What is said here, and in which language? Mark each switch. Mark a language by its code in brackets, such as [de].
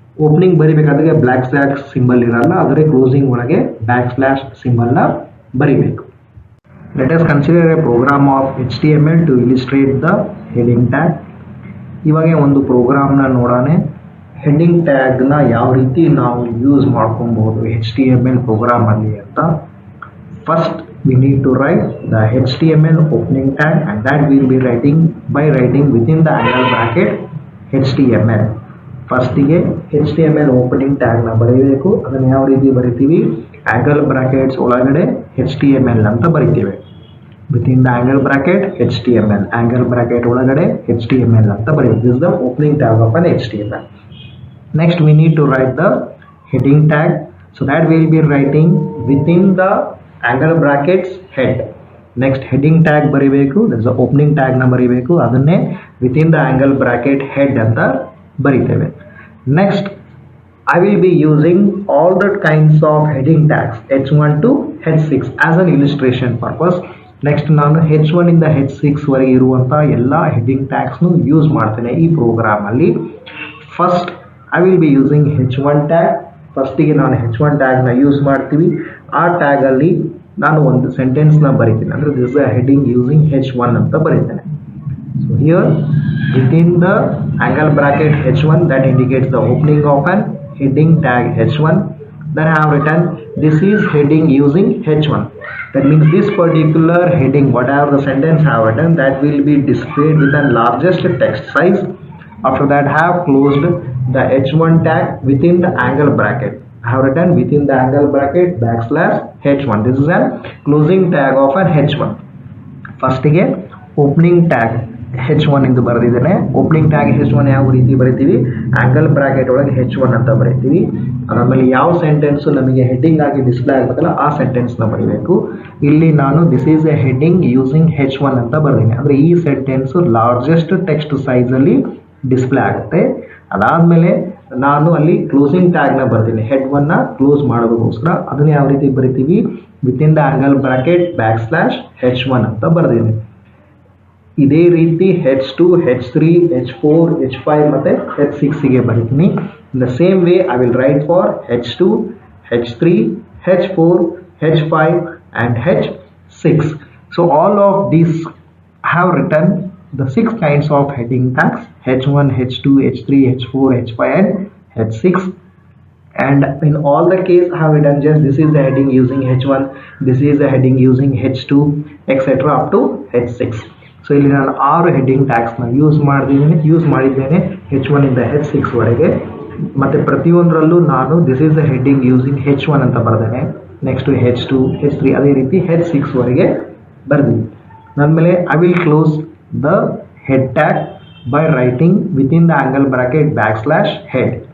[kn] Opening ಬರೀಬೇಕಾದ್ರೆ black slash symbol ಇರಲ್ಲ, ಅದರ closing ಒಳಗೆ ಬ್ಯಾಕ್ ಸ್ಲ್ಯಾಶ್ ಸಿಂಬಲ್ನ ಬರೀಬೇಕು. [en] Let us consider a program of HTML to illustrate the heading tag. [kn] ಇವಾಗ ಒಂದು ಪ್ರೋಗ್ರಾಮ್ನ ನೋಡೋಣ. ಹೆಡ್ಡಿಂಗ್ ಟ್ಯಾಗ್ನ ಯಾವ ರೀತಿ ನಾವು ಯೂಸ್ ಮಾಡ್ಕೊಬೋದು HTML ಪ್ರೋಗ್ರಾಮಲ್ಲಿ ಅಂತ. [en] First we need to write the HTML opening tag, and that we'll be writing by writing within the angle bracket HTML. [kn] ಫಸ್ಟಿಗೆ HTML opening ಟ್ಯಾಗ್ನ ಬರೀಬೇಕು. ಅದನ್ನು ಯಾವ ರೀತಿ ಬರಿತೀವಿ, ಆ್ಯಂಗಲ್ ಬ್ರಾಕೆಟ್ಸ್ ಒಳಗಡೆ HTML ಅಂತ ಬರಿತೀವಿ. [en] within the angle bracket HTML, [kn] angle bracket ಒಳಗಡೆ HTML ಅಂತ ಬರೀಬೇಕು. [en] This the opening tag of an HTML. Next we need to write the heading tag, so that we will be writing within the angle brackets head. Next heading tag ಬರಿಬೇಕು, that is the opening tag [kn] ನ ಬರಿಬೇಕು, ಅದನ್ನೇ [en] within the angle bracket head [kn] ಅಂತ ಬರಿತೇವೆ. [en] Next I will be using all the kinds of heading tags H1 to H6 as an illustration purpose. [kn] Next ನಾನು H1 ಇಂದ H6 ವರೆಗೆ ಇರುವಂಥ ಎಲ್ಲ heading ಟ್ಯಾಗ್ಸ್ನು use ಮಾಡ್ತೇನೆ ಈ ಪ್ರೋಗ್ರಾಮಲ್ಲಿ. [en] First I will be using H1 tag. [kn] ಫಸ್ಟಿಗೆ ನಾನು H1 ಟ್ಯಾಗ್ನ ಯೂಸ್ ಮಾಡ್ತೀವಿ. ಆ ಟ್ಯಾಗಲ್ಲಿ ನಾನು ಒಂದು ಸೆಂಟೆನ್ಸ್ನ ಬರಿತೀನಿ, ಅಂದರೆ [en] this is a heading using H1 [kn] ಅಂತ ಬರೀತೇನೆ. [en] So here within the angle bracket H1 that indicates the opening of an heading tag H1. Then I have written this is heading using H1. That means this particular heading, whatever the sentence I have written, that will be displayed with the largest text size. After that I have closed the H1 tag within the angle bracket. I have written within the angle bracket backslash H1. This is a closing tag of an H1. [kn] ಫಸ್ಟಿಗೆ opening tag H1 ಎಂದು ಬರೆದಿದ್ದೇನೆ. Opening tag H1 ಯಾವ ರೀತಿ ಬರಿತೀವಿ, angle bracket ಒಳಗೆ H1 ಅಂತ ಬರಿತೀವಿ. ಅದಾದಮೇಲೆ ಯಾವ ಸೆಂಟೆನ್ಸು ನಮಗೆ ಹೆಡ್ಡಿಂಗ್ ಆಗಿ ಡಿಸ್ಪ್ಲೇ ಆಗಬೇಕಲ್ಲ ಆ ಸೆಂಟೆನ್ಸ್ನ ಬರೀಬೇಕು. ಇಲ್ಲಿ ನಾನು [en] this is a heading using H1 [kn] ಅಂತ ಬರ್ತೀನಿ, ಅಂದರೆ ಈ ಸೆಂಟೆನ್ಸು ಲಾರ್ಜೆಸ್ಟ್ ಟೆಕ್ಸ್ಟ್ ಸೈಜಲ್ಲಿ ಡಿಸ್ಪ್ಲೇ ಆಗುತ್ತೆ. ಅದಾದಮೇಲೆ ನಾನು ಅಲ್ಲಿ ಕ್ಲೋಸಿಂಗ್ ಟ್ಯಾಗ್ನ ಬರ್ತೀನಿ, ಹೆಡ್ ಒನ್ನ ಕ್ಲೋಸ್ ಮಾಡೋದಕ್ಕೋಸ್ಕರ ಅದನ್ನ ಯಾವ ರೀತಿ ಬರಿತೀವಿ, [en] within the angle bracket \H1 [kn] ಅಂತ ಬರ್ತೀನಿ. ಇದೇ ರೀತಿ H2, H3, H4, H5 ಮತ್ತು H6ಗೆ ಬರಿತೀನಿ. [en] In the same way I will write for H2, H3, H4, H5 and H6. So all of these have written the 6 kinds of heading tags: H1, H2, H3, H4, H5 and H6. And in all the case I have written just this is the heading using H1, this is the heading using H2, etc. up to H6. [kn] So ಇಲ್ಲಿ ನಾನು 6 heading ಟ್ಯಾಗ್ಸ್ನ use ಮಾಡಿದ್ದೇನೆ H1 ಇಂದ H6 ವರೆಗೆ. ಮತ್ತು ಪ್ರತಿಯೊಂದರಲ್ಲೂ ನಾನು [en] this is the heading using H1 [kn] ಅಂತ ಬರ್ದೇನೆ, next H2, H3 ಅದೇ ರೀತಿ H6 ವರೆಗೆ ಬರ್ದೀನಿ. ಅದಾದಮೇಲೆ [en] I will close the head tag by writing within the angle bracket \head.